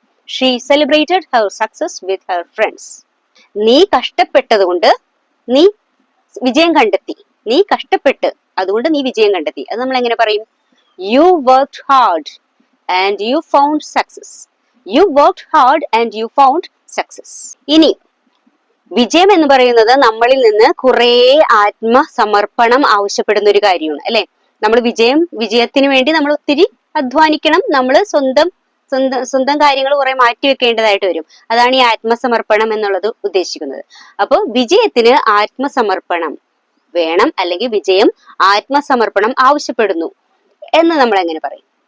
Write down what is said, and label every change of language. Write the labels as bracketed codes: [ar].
[en] She celebrated her success with her friends. [ml] നീ കഷ്ടപ്പെട്ടത് കൊണ്ട് നീ വിജയം കണ്ടെത്തി. നീ കഷ്ടപ്പെട്ട്, അതുകൊണ്ട് നീ വിജയം കണ്ടെത്തി. അത് നമ്മൾ എങ്ങനെ പറയും? [en] You worked hard and you found success. You worked hard and you found success. [ml] ഇനി വിജയം എന്ന് പറയുന്നത് നമ്മളിൽ നിന്ന് കുറെ ആത്മസമർപ്പണം ആവശ്യപ്പെടുന്ന ഒരു കാര്യമാണ്, അല്ലെ? നമ്മൾ വിജയത്തിന് വേണ്ടി നമ്മൾ ഒത്തിരി അധ്വാനിക്കണം. നമ്മൾ സ്വന്തം കാര്യങ്ങൾ കുറെ മാറ്റി വെക്കേണ്ടതായിട്ട് വരും. അതാണ് ഈ ആത്മസമർപ്പണം എന്നുള്ളത് ഉദ്ദേശിക്കുന്നത്. അപ്പോൾ വിജയത്തിന് ആത്മസമർപ്പണം വേണം, അല്ലെങ്കിൽ വിജയം ആത്മസമർപ്പണം ആവശ്യപ്പെടുന്നു എന്ന് നമ്മൾ എങ്ങനെ പറയും?